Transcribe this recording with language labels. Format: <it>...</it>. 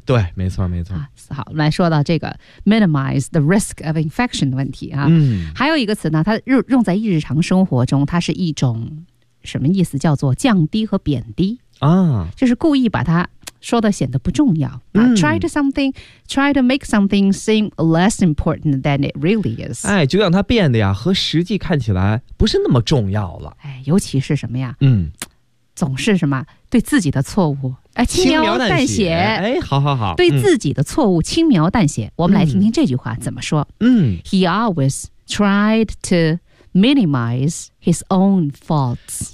<zh>对，没错没错、好，来说到这个</zh> <en>minimize the risk of infection</en> <zh>的问题啊。还有一个词呢，它用在日常生活中，它是一种什么意思，叫做降低和贬低啊，就是故意把它说的显得不重要啊。</zh> <en>try to make something seem less important than it really is。</en> <zh>哎，就让它变得呀和实际看起来不是那么重要了。哎，尤其是什么呀，总是什么对自己的错误轻描淡写。哎，好好好，对自己的错误轻描淡写。我们来听听这句话怎么说。</zh> <en>He always tried to minimize his own faults。</en>